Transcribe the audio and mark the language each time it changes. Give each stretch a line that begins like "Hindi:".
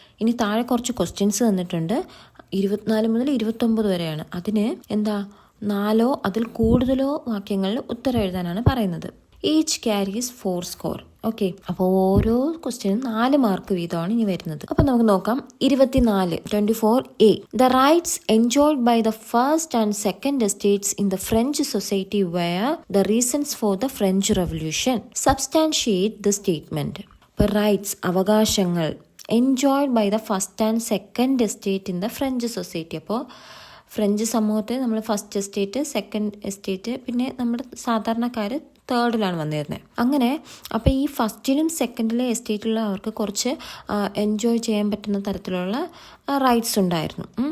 Malayalam: ഇനി താഴെ കുറച്ച് ക്വസ്റ്റ്യൻസ് തന്നിട്ടുണ്ട്. 24 മുതൽ 29 വരെയാണ്. അതിന് 4 അതിൽ കൂടുതലോ വാക്യങ്ങളിൽ ഉത്തരം എഴുതാനാണ് പറയുന്നത്.
English: Each carries 4 score.
Malayalam: ഓക്കെ, അപ്പോൾ ഓരോ ക്വസ്റ്റ്യനും 4 മാർക്ക് വീതമാണ് ഇനി വരുന്നത്. അപ്പോൾ നമുക്ക് നോക്കാം. 24A.
English: The rights enjoyed by the first and second estates in the French society were the reasons for the French Revolution. Substantiate the statement. ഇപ്പോൾ rights, അവകാശങ്ങൾ, enjoyed by the first and second estate in the French society.
Malayalam: അപ്പോൾ French സമൂഹത്തിൽ നമ്മൾ first estate, second estate, പിന്നെ നമ്മുടെ സാധാരണക്കാർ തേർഡിലാണ് വന്നിരുന്നത്. അങ്ങനെ അപ്പോൾ ഈ ഫസ്റ്റിലും സെക്കൻഡിലെ എസ്റ്റേറ്റിലുള്ള അവർക്ക് കുറച്ച് എൻജോയ് ചെയ്യാൻ പറ്റുന്ന തരത്തിലുള്ള റൈറ്റ്സ് ഉണ്ടായിരുന്നു.